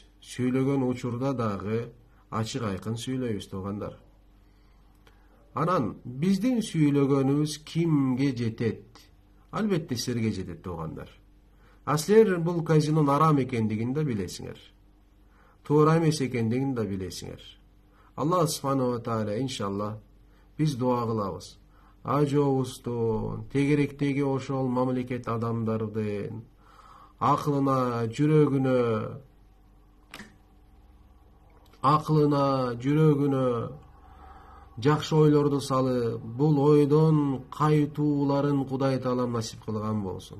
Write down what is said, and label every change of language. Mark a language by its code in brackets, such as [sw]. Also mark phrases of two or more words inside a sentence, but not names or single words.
[ky] Сүйлөгөн учурда дагы ачык айкын сүйлөйбүз туугандар. Анан биздин сүйлөгөнүбүз кимге жетет? Албетте силерге жетет туугандар. Силер бул казинонун арам экендигин да билесиңер. Туура эмес экендигин да билесиңер. [ar] الله سبحانه وتعالى [ky] иншалла биз дуа кылабыз. Ажообуздун, тегеректеги ошол мамлекет адамдардын акылына, жүрөгүнө жакшы ойлорду салып, бул ойдон кайтууларын Кудай таалам насип кылган болсун.